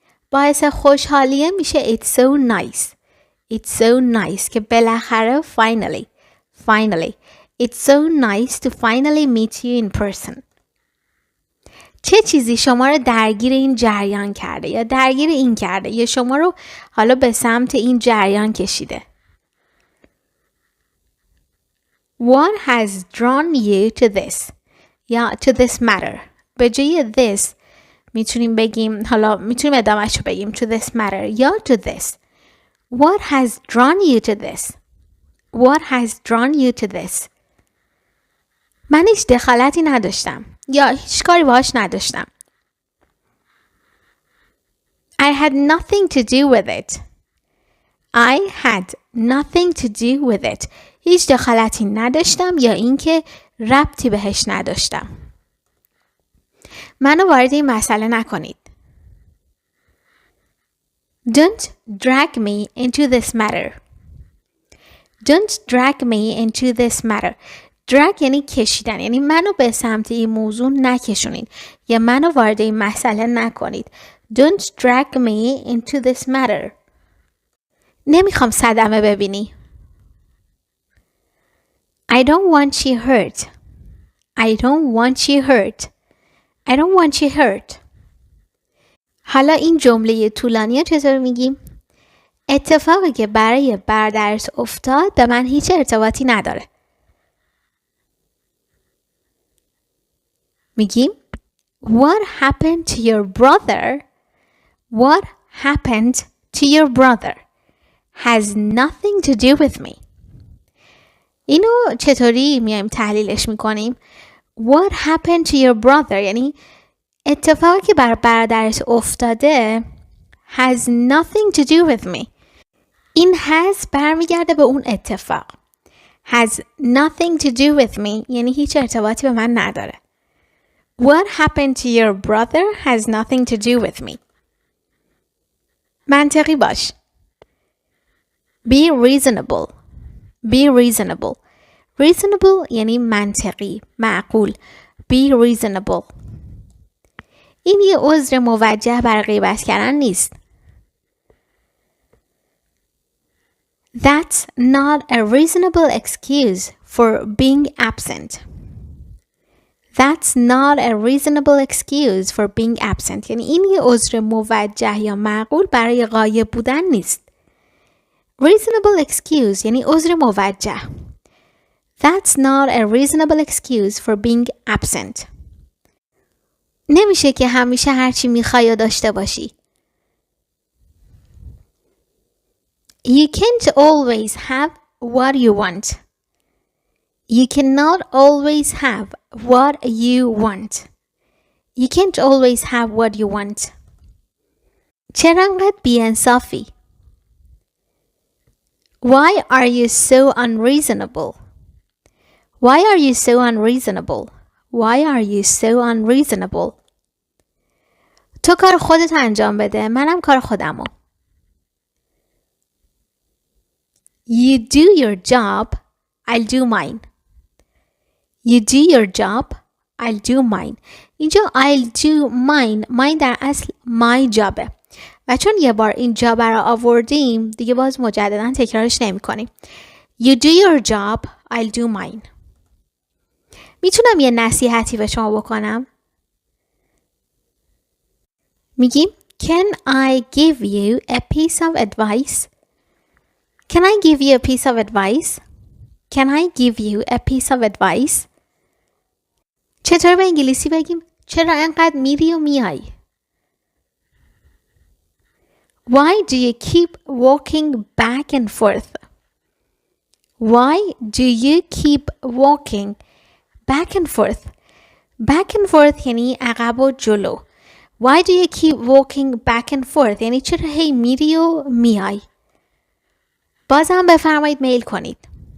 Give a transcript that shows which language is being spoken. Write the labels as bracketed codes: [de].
[fa] باعث خوشحالیه میشه [en] it's so nice. It's so nice [fa] که بالاخره [en] finally. Finally. It's so nice to finally meet you in person. چه [fa] یه چیزی شما رو درگیر این جریان کرده یا درگیر این کرده یا شما رو حالا به سمت این جریان کشیده. [en] What has drawn you to this یا to this matter. [fa] به جای this میتونیم بگیم، حالا میتونیم ادامهش رو بگیم [en] to this matter [fa] یا to this. [en] What has drawn you to this? What has drawn you to this? [fa] من هیچ دخالتی نداشتم یا هیچ کاری باهاش نداشتم. [en] I had nothing to do with it. I had nothing to do with it. [fa] هیچ دخالتی نداشتم یا اینکه ربطی بهش نداشتم. منو وارد این مسئله نکنید. [en] Don't drag me into this matter. Don't drag me into this matter. [fa] drag یعنی کشیدن، یعنی منو به سمت این موضوع نکشونید یا منو وارد این مسئله نکنید. [en] Don't drag me into this matter. [fa] نمیخوام صدمه ببینی. [en] I don't want you hurt. I don't want you hurt. I don't want you hurt. [fa] حالا این جمله طولانی رو چطور میگیم؟ اتفاقی که برای برادرت افتاد به من هیچ ارتباطی نداره. میگیم [en] What happened to your brother? What happened to your brother has nothing to do with me. [fa] اینو چطوری میایم تحلیلش میکنیم؟ [en] What happened to your brother [fa] یعنی اتفاقی که بر برادرت افتاده [en] has nothing to do with me. [fa] این has برمیگرده به اون اتفاق. [en] Has nothing to do with me [fa] یعنی هیچ ارتباطی به من نداره. [en] What happened to your brother has nothing to do with me. [fa] منطقی باش. [en] Be reasonable. Be reasonable. [fa] Reasonable یعنی منطقی، معقول. [en] Be reasonable. [fa] این یه عذر موجه برای غیبت کردن نیست. [en] That's not a reasonable excuse for being absent. That's not a reasonable excuse for being absent. [fa] یعنی این یه عذر موجه یا معقول برای غایب بودن نیست. Reasonable excuse یعنی عذر موجه. [en] That's not a reasonable excuse for being absent. [fa] نمیشه که همیشه هرچی میخوای داشته باشی. [en] You can't always have what you want. You cannot always have what you want. You can't always have what you want. [fa] چرا انقدر بی‌انصافی؟ [en] Why are you so unreasonable? Why are you so unreasonable? Why are you so unreasonable? [fa] تو کار خودت انجام بده، منم کار خودمو. [en] You do your job, I'll do mine. You do your job, I'll do mine. [fa] اینجا [en] I'll do mine [fa] در اصل my jobه و چون یه بار این جاب رو آوردیم دیگه باز مجددا تکرارش نمی کنیم. [en] You do your job, I'll do mine. [fa] میتونم یه نصیحتی به شما بکنم؟ میگیم [en] Can I give you a piece of advice? Can I give you a piece of advice? Can I give you a piece of advice? [fa] چطور به انگلیسی بگیم؟ چرا انقدر میری و میای؟ [en] Why do you keep walking back and forth? Why do you keep walking back and forth? [fa] Back and forth یعنی عقب و جلو. [en] Why do you keep walking back and forth؟ [fa] یعنی چرا هی میری و میای؟ بازم بفرمایید میل کنید.